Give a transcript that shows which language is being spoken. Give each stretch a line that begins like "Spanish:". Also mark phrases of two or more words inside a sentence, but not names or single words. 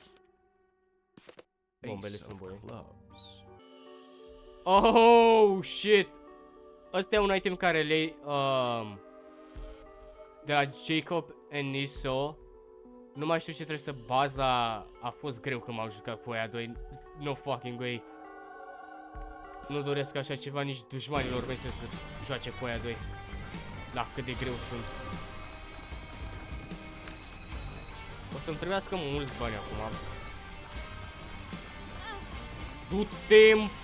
Romanian: Bombele sunt bune.
English: Oh, shit!
Romanian: Ăsta e un item care le de la Jacob and Niso. Nu mai știu ce trebuie să baz, dar a fost greu când m-am jucat cu aia doi.
English: No fucking way.
Romanian: Nu doresc așa ceva nici dușmanilor mei să joace cu aia doi. Da, cât de greu sunt. O să-mi trebuiască mulți bani acum. Du-te!